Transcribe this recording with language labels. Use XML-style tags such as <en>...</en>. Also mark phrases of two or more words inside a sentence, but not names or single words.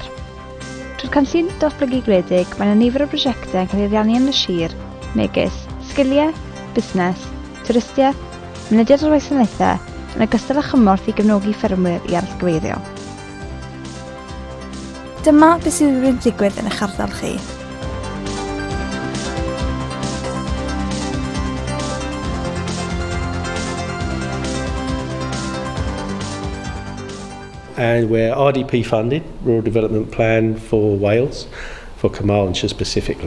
<cy>Trwy'r cynllun Datblygu Gwledig, mae yna nifer o brosiectau yn cael ei ariannu yn y sir, megis sgiliau, busnes, twristiaeth, mynediad o'r wasanaethau, yn ogystal â chymorth i gefnogi ffermwyr i arallgyfeirio. Dyma beth sydd wedi digwydd yn eich ardal chi.</cy> <en>And we're RDP funded, Rural Development Plan for Wales, for Carmarthenshire specifically.</en>